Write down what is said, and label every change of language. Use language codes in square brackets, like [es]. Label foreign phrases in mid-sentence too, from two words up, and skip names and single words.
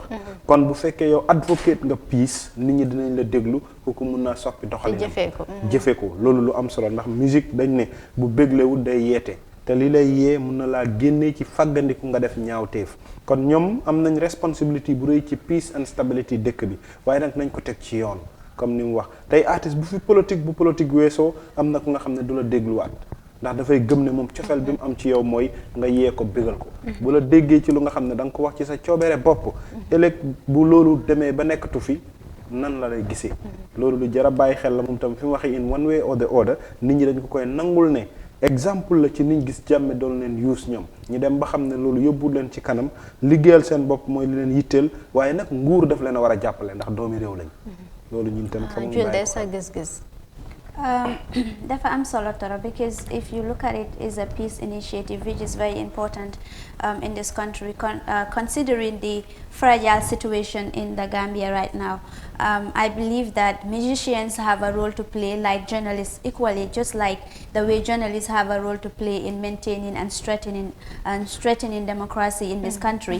[wo] kon bu fekkee yow advocate nga peace, nit ñi dinañ la déglu kooku mun naa soppi doxalin. jëfee ko loolu lu am solo, ndax musique dañ ne bu béglewul day yeete. te li lay yee mun na laa génnee ci fàggandiku nga def ñaawteef. kon ñoom am nañ responsibility bu rëy ci [en] peace and stability [wo] dëkk bi, waaye nag nañ ko teg ci yoon comme ni mu wax. tey artiste bu fi politique weesoo am na ku nga xam ne du la dégluwaat, ndax dafay gëm ne moom cofeel bi mu am ci yow mooy nga yee ko bégal ko. bu la déggee ci lu nga xam ne da nga ko wax ci sa coobere bopp, ëllëg bu loolu demee ba nekkatu fi nan la lay gisee. loolu lu jar a bàyyi xel la moom tam fi mu waxee [en] in one way or the other, [wo] nit ñi dañ ko koy nangul ne exemple la ci niñ gis Jammeh doon leen use ñoom ñu dem ba xam ne loolu yóbbu leen ci kanam liggéeyal seen bopp mooy li leen yitteel waaye nag nguur daf leen a war a jàppale ndax doomi réew lañ loolu ñun tam fa mu bàyyi sa gis-gis. Dafa am solo toro [en] because if you look at it is a peace initiative which is very important in this country considering the fragile situation in the Gambia right now. I believe that musicians have a role to play like journalists equally, just like the way journalists have a role to play in maintaining and strengthening democracy in this country.